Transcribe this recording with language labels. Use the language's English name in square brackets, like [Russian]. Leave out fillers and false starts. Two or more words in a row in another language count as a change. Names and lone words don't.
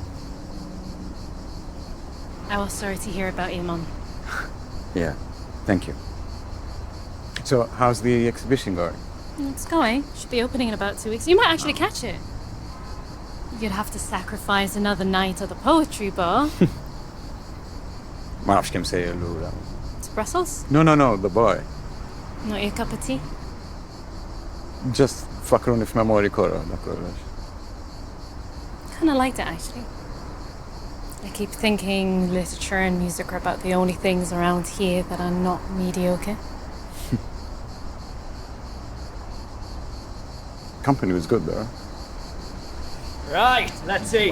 [English] I was sorry to hear about you, Mum. Yeah, thank you. So, how's the exhibition going? It's going. Should be opening in about 2 weeks. You might actually catch it. You'd have to sacrifice another night at the poetry bar. [Maltese] Ma nafx kemm sejjer lura. [English] To Brussels? No, the boy. Not your cup of tea? [Maltese] Just fakruni f'memori korra, da kollox. [English] Kinda liked it, actually. I keep thinking literature and music are about the only things around here that are not mediocre. Company was good, though. Right, let's eat.